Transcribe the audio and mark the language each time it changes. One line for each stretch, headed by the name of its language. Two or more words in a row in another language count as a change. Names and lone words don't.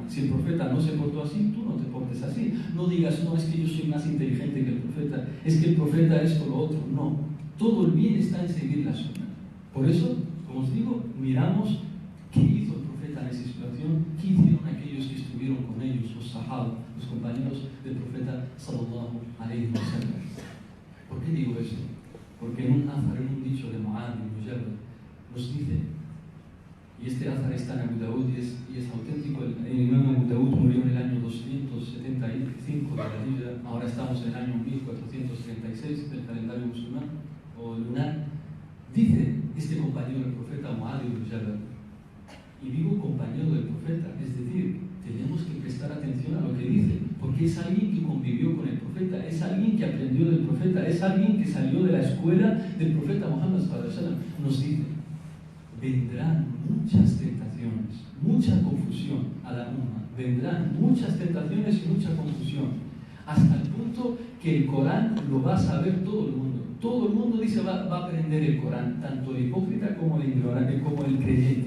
Spanish: Si el profeta no se portó así, tú no te portes así. No digas: no, es que yo soy más inteligente que el profeta, es que el profeta esto, lo otro. No. Todo el bien está en seguir la sunna. Por eso, como os digo, miramos qué hizo el profeta en esa situación, qué hicieron aquellos que estuvieron con ellos, los sahaba, los compañeros del profeta
Arabic: صلى الله عليه وسلم.
Spanish: ¿Por qué digo esto? Porque en un azar, en un dicho de Mu'adh ibn Jabal, nos dice, y este azar está en Abu Daud y es auténtico, el imam Abu Daud murió en el año 275 de la Hijra, ahora estamos en el año 1436 del calendario musulmán o lunar. Dice este compañero del profeta Mu'adh ibn Jabal, y digo compañero del profeta, es decir, tenemos que prestar atención a lo que dice, porque es alguien que convivió con el profeta, es alguien que aprendió del profeta, es alguien que salió de la escuela del profeta Muhammad
Arabic: صلى الله عليه وسلم.
Spanish: Nos dice, vendrán muchas tentaciones, mucha confusión a la umma, vendrán muchas tentaciones y mucha confusión, hasta el punto que el Corán lo va a saber todo el mundo. Todo el mundo dice va a aprender el Corán, tanto el hipócrita como el ignorante, como el creyente.